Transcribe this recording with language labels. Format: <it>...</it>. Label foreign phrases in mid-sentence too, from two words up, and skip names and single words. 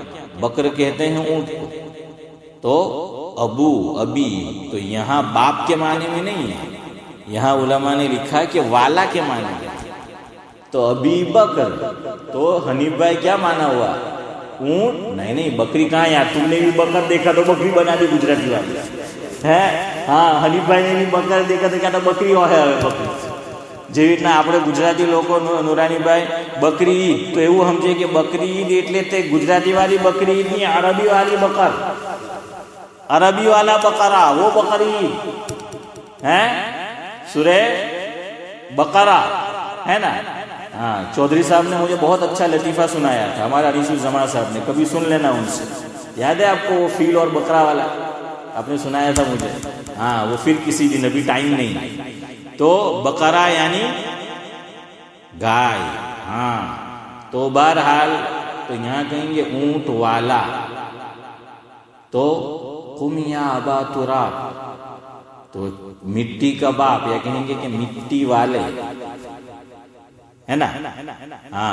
<ur>بکر کہتے ہیں اونٹ کو، تو ابو ابی تو یہاں باپ کے معنی میں نہیں ہے، یہاں علماء نے لکھا کہ والا کے معنی میں۔ تو ابی بکر، تو حنیف بھائی کیا معنی ہوا؟ اونٹ؟ نہیں بکری کہاں، یار تم نے بھی بکر دیکھا تو بکری بنا دی گجراتی والی ہے، ہاں حنیف بھائی نے بھی بکر دیکھا تو کیا تھا بکری</ur> <gu>હોય હવે બકરી જેવી રીતના આપણે ગુજરાતી લોકો નુરાની ભાઈ બકરી ઈદ તો એવું સમજે કે બકરી ઈદ એટલે તે ગુજરાતી વાળી બકરી ઈદ ની અરબી વાળી બકર, અરબી વાला બકરા</gu> <ur>وہ بکری ہے سورے بکرا ہے نا. ہاں چودھری صاحب نے مجھے بہت اچھا لطیفہ سنایا تھا، ہمارا انیس الزمان صاحب نے، کبھی سن لینا ان سے، یاد ہے آپ کو وہ فیل اور بکرا والا آپ نے سنایا تھا مجھے، ہاں وہ پھر کسی دن، ابھی ٹائم نہیں۔ تو بکرا یعنی گائے، ہاں تو بہرحال تو یہاں کہیں گے اونٹ والا، تو</ur> <ar>قم یا ابا تراب،</ar> <ur>تو مٹی کا باپ، یا کہیں گے کہ مٹی والے، ہے نا، ہاں۔</ur>